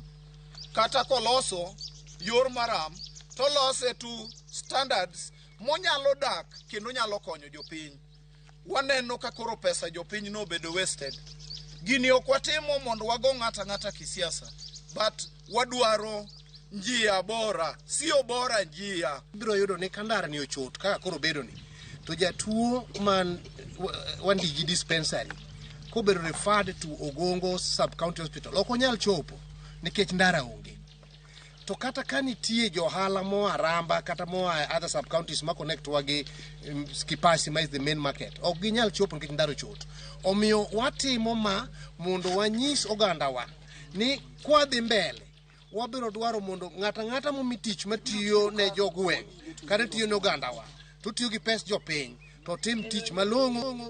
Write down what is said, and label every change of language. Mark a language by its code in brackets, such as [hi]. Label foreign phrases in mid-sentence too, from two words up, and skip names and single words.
[luo] Kata koloso yor maram to lose to standards monyalo dak kendo nyalo konyo jopiny. Waneno ka koro pesa jopiny no bedo wasted. Gini ok watimo mondo wago ng'ata kisiasa, but wadwaro [sw] njia bora, sio bora njia. [luo] Biro yudo ni kandara ni ochot kaka koro bedo ni. To jatuo man wandigi dispensary ko bedo [en] referred to [luo] Ogongo sub county hospital ok onyal chopo nikech ndara onge. To kata kanitie johala mo Aramba kata mo [en] other sub counties [luo] ma connect wagi Kipasi ma [en] is the main market. [luo] Ok ginyal chopo nikech ndara ochot. Omiyo watimo ma mondo wanyis oganda wa ni kwa dhi mbele wabiro dwaro mondo ng'ata momitich matiyo ne jogweng' kata tiyo ne oganda wa to tiyo gi pes jopiny to tim tich malong'o.